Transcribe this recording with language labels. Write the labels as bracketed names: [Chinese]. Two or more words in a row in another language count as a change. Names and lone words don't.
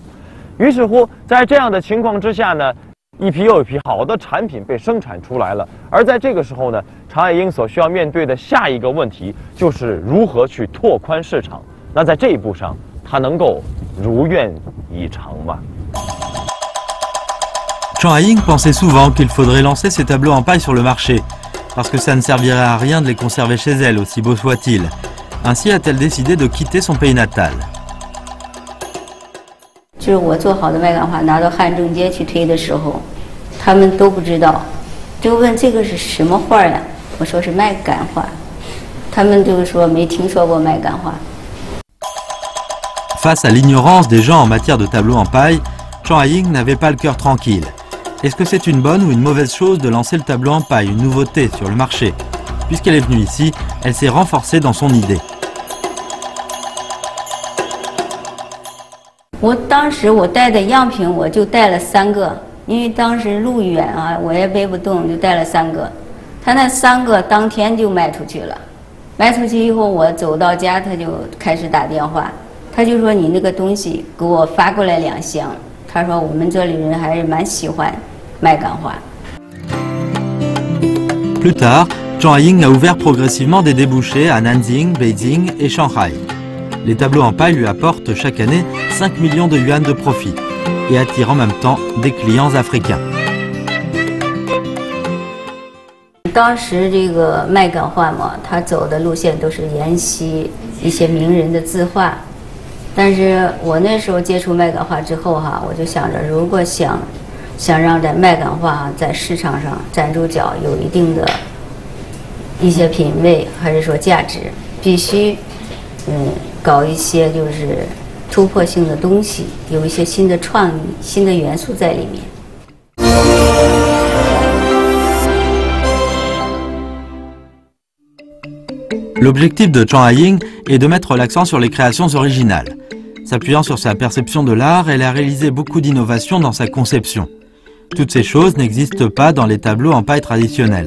[Chinese] 于是乎，在这样的情况之下呢，一批又一批好的产品被生产出来了。而在这个时候呢，常爱英所需要面对的下一个问题就是如何去拓宽市场。那在这一步上，他能够如愿以偿吗？ [French] Zhang Haiying pensait souvent qu'il faudrait lancer ces tableaux en paille sur le marché, parce que ça ne servirait à rien de les conserver chez elle, aussi beaux soient-ils. Ainsi a-t-elle décidé de quitter son pays natal. [Chinese] 就是我做好的麦秆画拿到汉正街去推的时候，他们都不知道，就问这个是什么画呀？我说是麦秆画，他们就说没听说过麦秆画。 [French] Face à l'ignorance des gens en matière de tableaux en paille, Zhang Haiying n'avait pas le cœur tranquille. Est-ce que c'est une bonne ou une mauvaise chose de lancer le tableau en paille, une nouveauté sur le marché? Puisqu'elle est venue ici, elle s'est renforcée dans son idée. [Chinese] 我当时我带的样品我就带了3个，因为当时路远啊，我也背不动，就带了3个。他那3个当天就卖出去了，卖出去以后我走到家，他就开始打电话，他就说你那个东西给我发过来2箱。他说我们这里人还是蛮喜欢麦秆画。 [French] Plus tard, Zhang Haiying a ouvert progressivement des débouchés à Nanjing, Beijing et Shanghai. Les tableaux en paille lui apportent chaque année 5 millions de yuan de profit et attirent en même temps des clients africains. [Chinese] 当时这个麦秆画嘛，他走的路线都是沿袭一些名人的字画，但是我那时候接触麦秆画之后哈，我就想着，如果想让这麦秆画在市场上站住脚，有一定的一些品位，还是说价值，必须搞一些就是突破性的东西，有一些新的创意、新的元素在里面。 [French] L'objectif de Zhang Haiying est de mettre l'accent sur les créations originales. S'appuyant sur sa perception de l'art, elle a réalisé beaucoup d'innovations dans sa conception. Toutes ces choses n'existent pas dans les tableaux en paille traditionnels.